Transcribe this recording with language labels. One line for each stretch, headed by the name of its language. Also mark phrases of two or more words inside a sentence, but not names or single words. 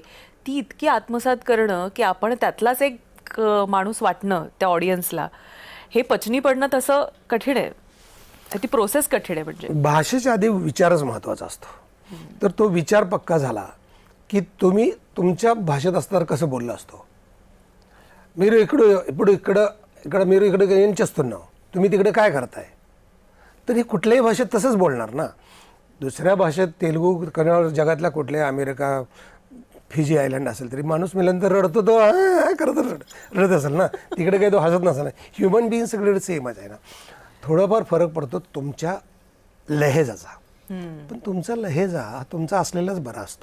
Marathi: ती इतकी आत्मसात करणं की आपण त्यातलाच एक माणूस वाटणं त्या ऑडियन्सला, हे पचनी पडणं तसं कठीण आहे. ती प्रोसेस कठीण आहे. म्हणजे भाषेच्या आधी विचारच महत्त्वाचा असतो. तर तो विचार पक्का झाला की तुम्ही तुमच्या भाषेत असताना कसं बोलला असतो.
Telugu: మీరు ఇప్పుడు ఇక్కడ మీరు ఇక్కడికి ఏం చేస్తున్నావు,
Marathi: तुम्ही तिकडे काय करताय, तर हे कुठल्याही भाषेत तसंच बोलणार ना. दुसऱ्या भाषेत तेलुगू कन्नड, जगातल्या कुठल्या अमेरिका, फिजी आयलंड असेल तरी माणूस मेल्यानंतर रडतो तो करत रडत असेल ना, तिकडे काही तो हसत नसेल ना.
English: human being
Marathi: सगळीकडे सेमच आहे ना. थोडाफार फरक पडतो तुमच्या लहेजाचा, पण तुमचा लहेजा हा तुमचा असलेलाच बरा असतो.